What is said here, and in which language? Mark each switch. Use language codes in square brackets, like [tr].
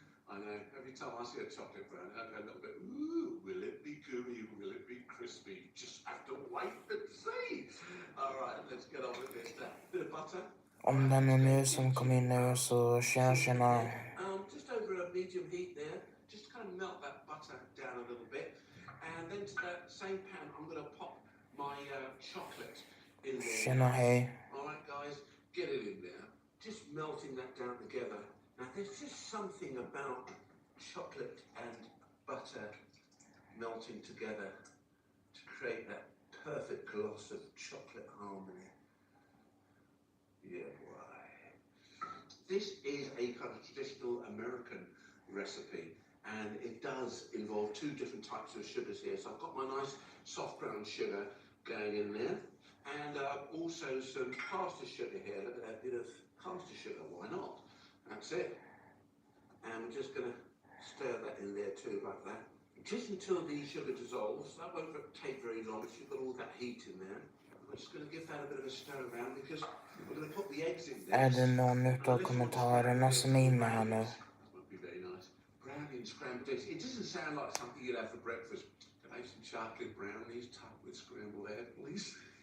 [en] I know, every time I see a chocolate brownie, I go a little bit, ooh, will it be gooey, will it be crispy? Just have to wait and see. All right, let's get on with this. Bit of butter. [sv] Om den är ny som kom in nu så tjena. [en] Just over a medium heat there, just kind of melt that butter down a little bit. And then to that same pan, I'm going to pop my chocolate in there. [sv] Tjena, hej. [en] All right, guys, get it in there. Just melting that down together. Now, there's just something about chocolate and butter melting together to create that perfect gloss of chocolate harmony. Yeah, boy. This is a kind of traditional American recipe, and it does involve two different types of sugars here. So I've got my nice soft brown sugar going in there, And also some caster sugar here. Look at that bit of caster sugar. Why not? That's it. And we're just going to stir that in there too, like that. Just until the sugar dissolves. That won't take very long. You've got all that heat in there. I'm just going to give that a bit of a stir around because we're going to put the eggs in there. [sv] Är det någon utav kommentarerna som är inne här nu? [en] Would be very nice. Brownie and scrambled eggs. It doesn't sound like something you'd have for breakfast. Can I have some chocolate brownies topped with scrambled egg, please?